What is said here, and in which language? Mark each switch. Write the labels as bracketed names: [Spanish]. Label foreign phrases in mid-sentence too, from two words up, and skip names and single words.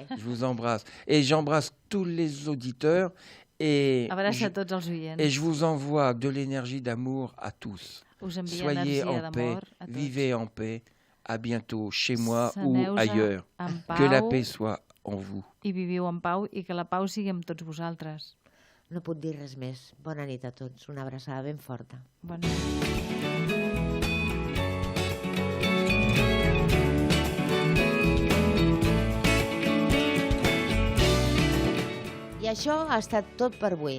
[French] Je vous embrasse. Et j'embrasse tous les auditeurs. Et je vous envoie de l'énergie d'amour à tous. Soyez en paix, vivez en paix. À bientôt, chez moi ou ailleurs. Que la paix soit en vous. [Catalan] I viviu en pau i que la pau sigui amb tots vosaltres. No puc dir res més. Bona nit a tots. Una abraçada ben forta. Bona nit. I això ha estat tot per avui.